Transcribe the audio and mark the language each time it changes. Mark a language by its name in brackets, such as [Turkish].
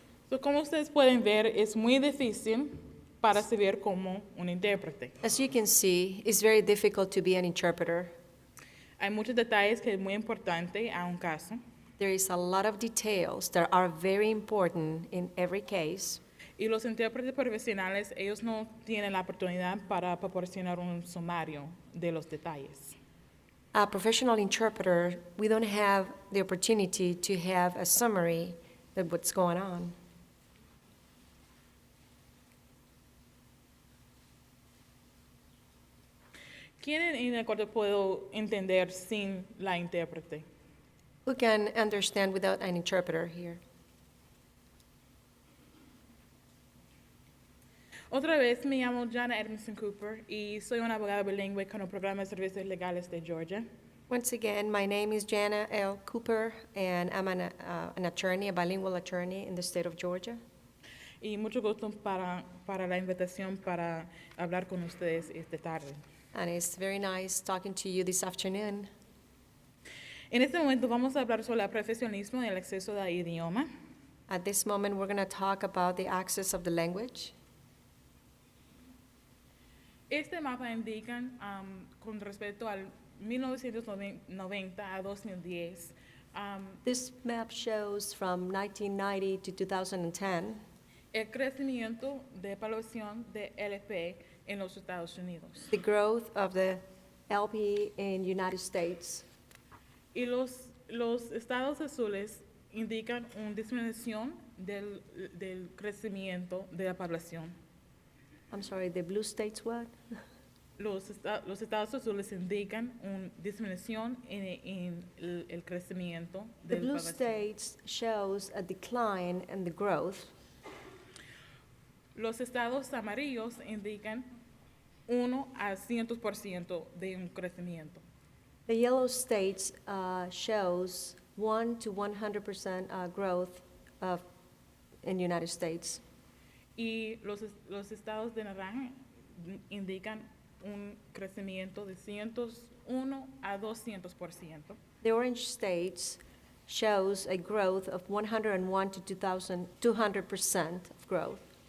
[Spanish] So, como ustedes pueden ver, es muy difícil para servir como un intérprete. [English] As you can see, it's very difficult to be an interpreter. [Spanish] Hay muchos detalles que es muy importante a un caso. [English] There is a lot of details that are very important in every case. [Spanish] Y los intérpretes profesionales, ellos no tienen la oportunidad para proporcionar un sumario de los detalles. [English] A professional interpreter, we don't have the opportunity to have a summary of what's going on. [Spanish] ¿Quién en el corte puedo entender sin la intérprete? [English] Who can understand without an interpreter here? [Spanish] Otra vez, me llamo Jana Edmondson Cooper y soy una abogada bilingüe con el programa de servicios legales de Georgia. [English] Once again, my name is Jana L. Cooper, and I'm an attorney, a bilingual attorney in the state of Georgia. [Spanish] Y mucho gusto para la invitación para hablar con ustedes esta tarde. [English] And it's very nice talking to you this afternoon. [Spanish] En este momento vamos a hablar sobre el profesionalismo y el acceso al idioma. [English] At this moment, we're going to talk about the access of the language. [Spanish] Este mapa indica, con respecto al 1990 a 2010, [English] This map shows from 1990 to 2010 [Spanish] el crecimiento de población de LP en los Estados Unidos. [English] the growth of the LP in United States. [Spanish] Y los estados azules indican una disminución del crecimiento de la población. [English] I'm sorry, the blue states what? [Spanish] Los estados azules indican una disminución en el crecimiento [English] The [Spanish] de la [English] blue [Spanish] población. [English] states shows a decline in the growth. [Spanish] Los estados amarillos indican 1 a 100% de un crecimiento. [English] The yellow states shows 1 to 100% growth in the United States. [Spanish] Y los estados de naranja indican un crecimiento de 101 a 200%. [English] The orange states shows a growth of 101 to 200% of growth.